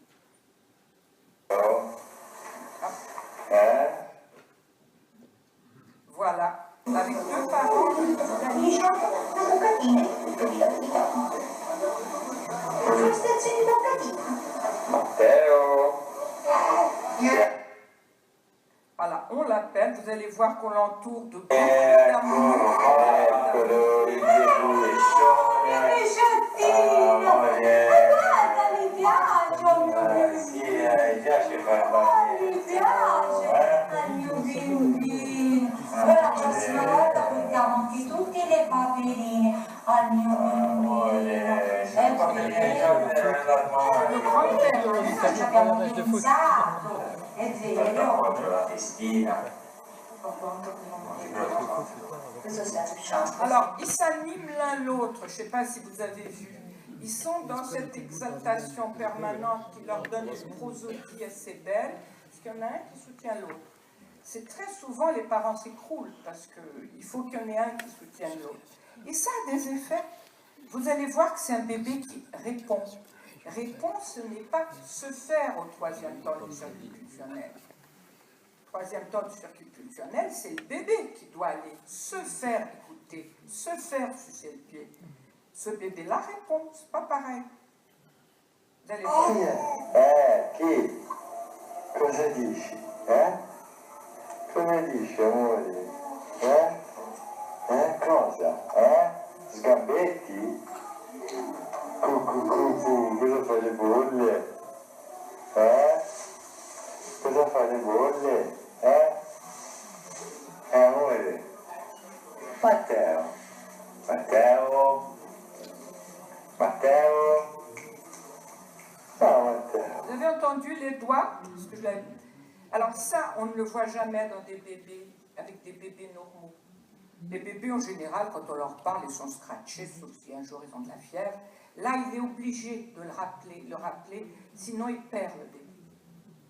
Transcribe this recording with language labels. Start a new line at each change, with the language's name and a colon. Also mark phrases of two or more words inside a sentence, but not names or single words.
French: Voilà, avec deux parents. Matteo. Voilà, on l'appelle, vous allez voir qu'on l'entoure de beaucoup d'amour.
Italian: Eccolo, il peluccione. Guarda, mi piace, oh mio bimbo. Sì, mi piace fare Mi piace, al mio bambino. Poi la prossima volta portiamo anche tutte le paperine al mio bambino. Sono fatte le giorni Noi ci abbiamo pensato, è vero. proprio la testina.
French: Alors, ils s'animent l'un l'autre, je ne sais pas si vous avez vu. Ils sont dans cette exaltation permanente qui leur donne une prosodie assez belle, parce qu'il y en a un qui soutient l'autre. C'est très souvent les parents s'écroulent, parce qu'il faut qu'il y en ait un qui soutienne l'autre. Et ça a des effets. Vous allez voir que c'est un bébé qui répond. Répond, ce n'est pas se faire au troisième temps du circuit pulsionnel. Troisième temps du circuit pulsionnel, c'est le bébé qui doit aller se faire écouter, se faire sucer le pied. Ce bébé-là répond, c'est pas pareil. Vous allez voir.
Italian: Chi? Cosa dici? Come dici, amore? Cosa? Sgambetti? Cosa fai le bolle? Cosa fai le bolle? Amore? Matteo? Matteo? Matteo? Ciao Matteo.
French: Vous avez entendu les doigts? Parce que alors ça, on ne le voit jamais dans des bébés, avec des bébés normaux. Les bébés, en général, quand on leur parle, ils sont scratchés, sauf si un jour ils ont de la fièvre. Là, il est obligé de le rappeler, sinon il perd le bébé.